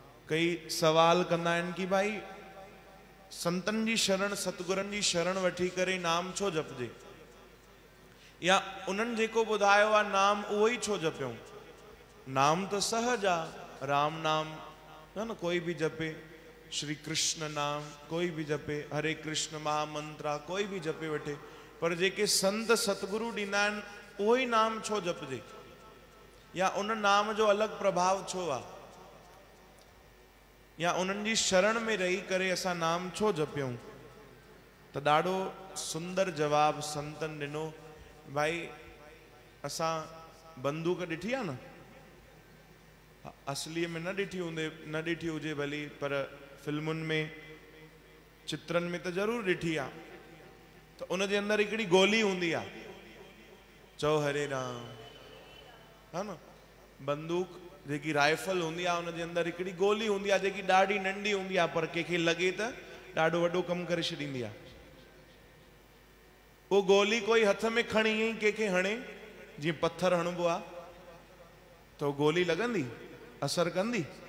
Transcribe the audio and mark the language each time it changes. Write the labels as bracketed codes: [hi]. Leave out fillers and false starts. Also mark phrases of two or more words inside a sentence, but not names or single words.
[sd] कई सवाल कंदा आहिनि कि भाई संतन जी शरण सतगुरनि जी शरण वठी करे नाम छो जपजे, या उन्हनि जेको ॿुधायो आहे नाम उहो ई छो जपियूं। नाम तो सहज आ, राम नाम [hi] है न, कोई भी जपे, [sd] श्री कृष्ण नाम [hi] कोई भी जपे, [sd] हरे कृष्ण महामंत्रा [hi] कोई भी जपे [sd] वठे, पर जेके संत सतगुरु ॾींदा आहिनि उहो ई नाम छो जपजे, या उन नाम जो अलॻि प्रभाव छो आहे, या उन्हनि जी शरण में रही करे असां नाम छो जपियूं। त ॾाढो सुंदर जवाब संतन ॾिनो। भाई असां बंदूक ॾिठी आहे न, असलीअ में न ॾिठी हूंदे, न ॾिठी हुजे भली, पर फिल्मुनि में चित्रनि में त ज़रूरु ॾिठी आहे। त उनजे अंदरि हिकिड़ी गोली हूंदी आहे, चओ हरे राम, [hi] है न। [sd] बंदूक जेकी राइफल हूंदी आहे उनजे अंदरि हिकिड़ी गोली हूंदी आहे जेकी ॾाढी नंढी हूंदी आहे, पर कंहिंखे लॻे त ॾाढो वॾो कमु करे छॾींदी आहे। वो गोली कोई हथ में खणी ईअं ई कंहिंखे हणे, जीअं पत्थर हणबो आहे, त वो गोली लॻंदी, असर कंदी?